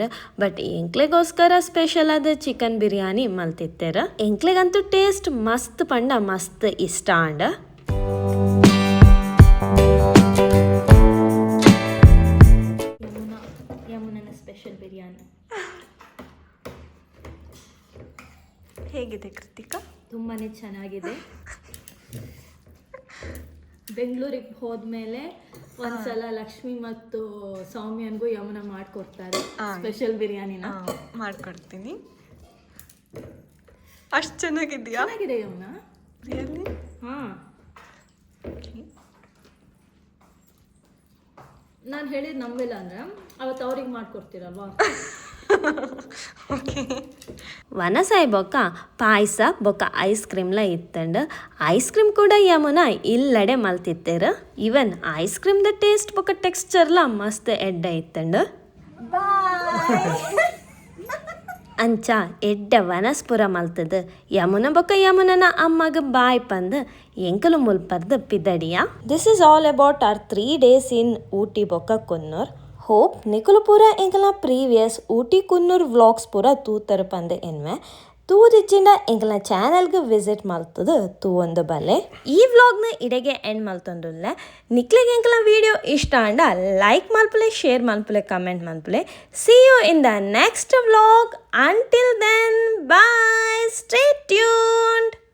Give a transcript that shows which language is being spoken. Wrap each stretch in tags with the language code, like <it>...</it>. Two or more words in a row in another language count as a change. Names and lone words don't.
<tcy>ಬಟ್ ಎಂಕ್ಲೆಗೋಸ್ಕರ ಸ್ಪೆಷಲ್ ಆದ ಚಿಕನ್ ಬಿರಿಯಾನಿ ಮಲ್ತಿತ್ತೇರ. ಎಂಕ್ಲೆಗಂತೂ ಟೇಸ್ಟ್ ಮಸ್ತ್ ಪಂಡ ಮಸ್ತ್ ಇಷ್ಟ ಅಂಡ.</tcy> <kn>ಯಮುನನ ಸ್ಪೆಷಲ್ ಬಿರಿಯಾನಿ ಹೇಗಿದೆ ಕೃತಿಕಾ? ತುಂಬಾ ಚೆನ್ನಾಗಿದೆ. ಬೆಂಗಳೂರಿಗೆ ಹೋದ್ಮೇಲೆ ಒಂದ್ಸಲ ಲಕ್ಷ್ಮಿ ಮತ್ತು ಸೌಮ್ಯನ್ಗೂ ಯಮುನಾ ಮಾಡ್ಕೊಡ್ತಾರೆ ಸ್ಪೆಷಲ್ ಬಿರಿಯಾನಿನ. ಮಾಡ್ಕೊಡ್ತೀನಿ. ಅಷ್ಟು ಚೆನ್ನಾಗಿದೆಯಾ? ಚೆನ್ನಾಗಿದೆ ಯಮುನಾ. ರಿಯಲಿ? ಹಾಂ, ನಾನು ಹೇಳಿದ್ದು ನಂಬಿಲ್ಲ ಅಂದರೆ ಅವತ್ತು ಅವ್ರಿಗೆ ಮಾಡ್ಕೊಡ್ತೀರಲ್ವಾ.</kn> <tcy>ವನಸಾಯಿ ಬೊಕ್ಕ ಪಾಯಸ ಬೊಕ್ಕ</tcy> <en>ice cream</en> <tcy>ಇತ್ತಂಡು</tcy> <en>ice cream</en> <tcy>ಕೂಡ ಯಮುನಾ ಇಲ್ಲಡೆ ಮಲ್ತಿತ್ತೇರ. ಇವನ್</tcy> <en>ice cream</en> <tcy>ಟೇಸ್ಟ್ ಬೊಕ್ಕ ಟೆಕ್ಸ್ಚರ್ಲ ಮಸ್ತ್ ಎಡ್ಡ ಇತ್ತಂಡು. ಅಂಚ ಎಡ್ಡ ವನಸ್ಪುರ ಮಲ್ತದ ಯಮುನಾ ಬೊಕ್ಕ ಯಮುನನ ಅಮ್ಮಗ ಬಾಯ್ ಪಂದು ಎಂಕಲು ಮುಲ್ಪರ್ದು ಪಿದಡಿಯ.</tcy> <en>this is all about our 3 days in ಊಟಿ ಬೊಕ್ಕ ಕುನ್ನೂರ್.</en> <tcy>ಹೋಪ್ ನಿಕುಲು ಪೂರ ಎಂಕಲ ಪ್ರೀವಿಯಸ್ ಊಟಿ ಕುನ್ನೂರ್ ವ್ಲಾಗ್ಸ್ ಪೂರ ತೂತರ ಪಂದೆ ಎನ್ವೆ. ತೂದಿಚ್ಚಿಂದ ಎಂಕಲ್ನ ಚಾನಲ್ಗೆ ವಿಸಿಟ್ ಮಲ್ತದು ತೂ ಒಂದು ಬಲೆ ಈ ವ್ಲಾಗ್ನ ಇಡೆಗೆ ಎಂಡ್ ಮಲ್ತೊಂದುಲ್ಲ ನಿಕ್ಲಿಗೆ ಎಂಕಲ್ನ ವಿಡಿಯೋ ಇಷ್ಟ ಅಂಡ ಲೈಕ್ ಮಲ್ಪಲೆ ಶೇರ್ ಮಲ್ಪಲೆ ಕಮೆಂಟ್ ಮಲ್ಪಲೆ</tcy> <en>see you in the next vlog until then bye stay tuned.</en>